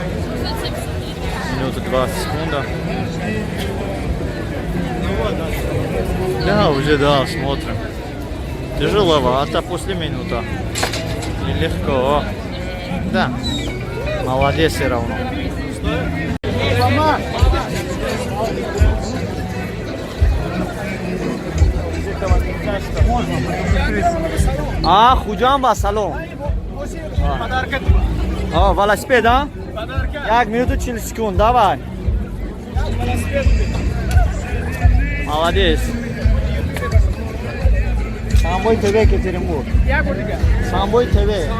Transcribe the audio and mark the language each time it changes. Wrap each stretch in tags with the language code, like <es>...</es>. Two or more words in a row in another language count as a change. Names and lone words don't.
<ru>Минута 20 секунд. Да, уже да, смотрим. Тяжеловато после минуты. Нелегко. Да. Молодец все равно.</ru> <tg>Худжам ба салом.</tg> <ru>Велосипед, а? 1 минута 40 секунд, давай. Молодец. Самбой ТВ Екатеринбург. Самбой ТВ.</ru>